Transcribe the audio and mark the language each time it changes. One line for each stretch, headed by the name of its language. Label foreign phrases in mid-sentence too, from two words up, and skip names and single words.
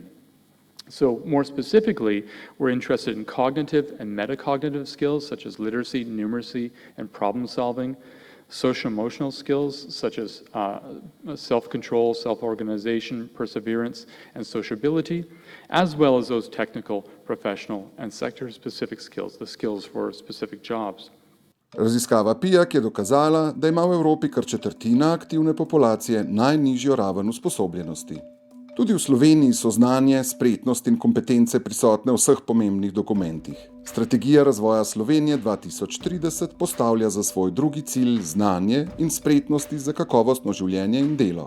English: So more specifically, we're interested in cognitive and metacognitive skills such as literacy, numeracy, and problem solving, social-emotional skills such as self-control, self-organization, perseverance, and sociability, as well as those technical, professional, and sector-specific skills, the skills for specific jobs.
Slovenian: Raziskava PIAAC je dokazala, da ima v Evropi kar četrtina aktivne populacije najnižjo raven usposobljenosti. Tudi v Sloveniji so znanje, spretnost in kompetence prisotne v vseh pomembnih dokumentih. Strategija razvoja Slovenije 2030 postavlja za svoj drugi cilj znanje in spretnosti za kakovostno življenje in delo.